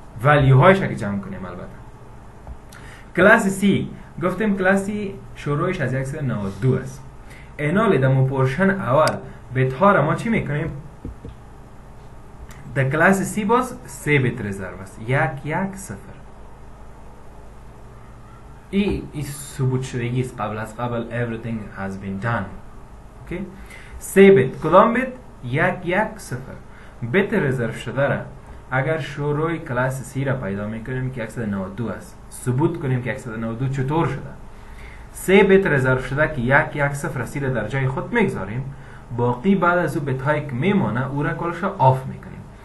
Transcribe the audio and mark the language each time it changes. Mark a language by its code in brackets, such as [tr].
[fa] ولیو هایش که جمع کنیم البته. کلاس C گفتیم کلاسی شروعش از 192 است. اینالی در پورشن اول بیت ها را ما چی میکنیم؟ در کلاس C باز 3 بیت رزرو است، 1 1 0. این ثبوت شدگی است. قبل از قبل [en] everything has been done. [fa] اوکی؟ 3 بیت. کدام بیت؟ 1 1 0. بیت رزرو شده را اگر شروع کلاس C را پیدا میکنیم که 192 است، ثبوت کنیم که 192 چطور شده؟ 3 بیت رزرو شده که 1 1 0 است را در جای خود میگذاریم، باقی بعد از او بیت هایی که میمانه او را کلش آف میکنیم.